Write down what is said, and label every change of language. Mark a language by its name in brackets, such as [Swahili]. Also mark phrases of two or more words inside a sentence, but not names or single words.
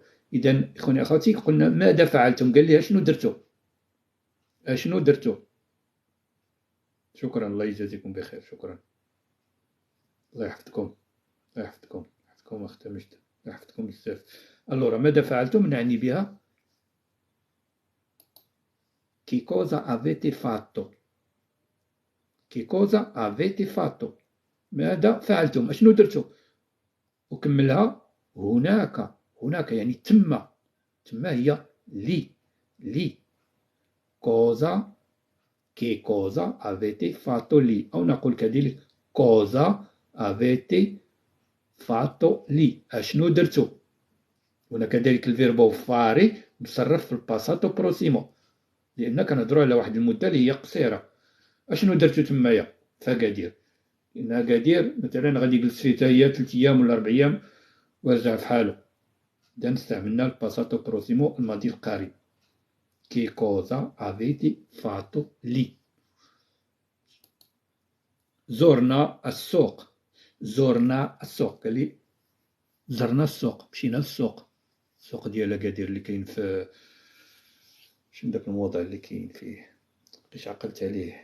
[Arabic] اذا اخواني اخواتي، قلنا ماذا فعلتم؟ قال لي اشنو درتو، اشنو درتو. شكرا، الله يجازيكم بخير. شكرا، الله يحفظكم، الله يحفظكم، يحفظكم اختي مجد، الله يحفظكم بزاف. [Italian] الورا [Arabic] ماذا فعلتم نعني بها [Italian] che cosa avete fatto، che cosa avete fatto، [Arabic] ماذا فعلتم، [Italian] اشنو درتو. [Arabic] وكملها هناك، هناك يعني تما، تما هي لي [Italian] cosa che cosa avete fatto lì، [Arabic] أو نقول كذلك [Italian] cosa avete fatto lì، [Arabic] أشنو درتو. هنا كذلك [Italian] verbo fare [Arabic] مصرف في [Italian] passato prossimo, [Arabic] لأن كنهضروا على واحد المدة اللي هي قصيرة. أشنو درتو تمايا فأكادير، لأن أكادير مثلا غادي يجلس فيه حتى هي 3 أيام ولا 4 أيام ورجع في حالو. إذا استعملنا [Italian] passato prossimo [Arabic] الماضي القريب. [Italian] Che cosa avete fatto lì؟ [Arabic] زرنا السوق، زرنا السوق، قال لي زرنا السوق، مشينا للسوق، السوق ديال أكادير اللي كاين في شنو داك الموضع اللي كاين فيه، مبقيتش عقلت عليه.